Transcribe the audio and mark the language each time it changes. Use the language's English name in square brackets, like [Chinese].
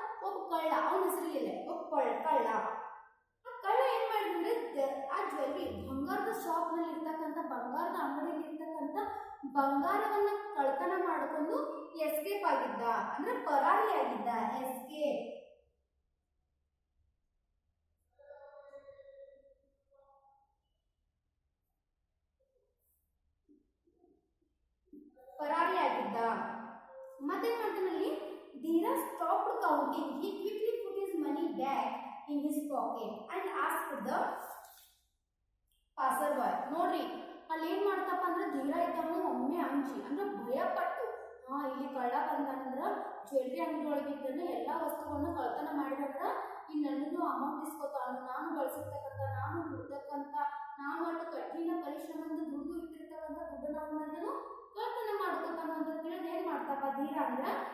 [Kannada] ಒಬ್ಬ ಕಳ್ಳ, ಅವನ ಹೆಸರಿಲ್ಲ, ಒಬ್ಬ ಕಳ್ಳ. ಆ ಕಳ್ಳ ಏನ್ ಮಾಡಿದ್ರೆ ಆ ಜ್ಯುವೆಲ್ರಿ ಬಂಗಾರದ ಶಾಪ್ ನಲ್ಲಿ ಇರ್ತಕ್ಕಂಥ ಬಂಗಾರದ ಅಂಗಡಿಯಲ್ಲಿ ಇರ್ತಕ್ಕಂಥ ಬಂಗಾರವನ್ನ ಕಳ್ತನ ಮಾಡಿಕೊಂಡು ಎಸ್ಕೇಪ್ ಆಗಿದ್ದ, ಅಂದ್ರೆ ಪರಾರಿಯಾಗಿದ್ದ. ಎಸ್ಕೇಪ್. ಪರಾರಿಯಾಗಿದ್ದ. ಮತ್ತೇನ್ ಮಾಡ್ತಾನಲ್ಲಿ, Dheeraj [English] stopped counting. He quickly put his money back in his pocket and asked the passerby. [Kannada] ನೋಡ್ರಿ ಅಲ್ಲಿ ಏನ್ ಮಾಡ್ತಪ್ಪ ಅಂದ್ರೆ ಧೀರ ಇದ್ದವನು ಒಮ್ಮೆ ಅಂಜಿ ಅಂದ್ರೆ ಭಯ ಪಟ್ಟು, ಇಲ್ಲಿ ಕಳ್ಳ ಬಂದಂದ್ರ ಜ್ಯುವೆಲ್ರಿ ಅಂಗಡಿ ಒಳಗಿದ್ದನ್ನು ಎಲ್ಲಾ ವಸ್ತುಗಳನ್ನು ಕಳ್ತನ ಮಾಡಿದಂದ್ರ ಇನ್ನು ನನ್ನನ್ನು ಅಮೌಂಟ್ ಇಸ್ಕೊತಾನು, ನಾನು ಬಳಸಿರ್ತಕ್ಕಂಥ, ನಾನು ದುಡ್ದಕ್ಕಂತ, ನಾನು ಅಷ್ಟು ಕಠಿಣ ಪರಿಶ್ರಮದಿಂದ ದುಡ್ಡು ಇಟ್ಟಿರ್ತಕ್ಕಂಥ ದುಡ್ಡನ್ನು ಅವನನ್ನು ಕಳ್ತನ ಮಾಡ್ಕೊತಾನು ಅಂತ ತಿಳಿದು ಏನ್ ಮಾಡ್ತಪ್ಪ ಧೀರ ಅಂದ್ರ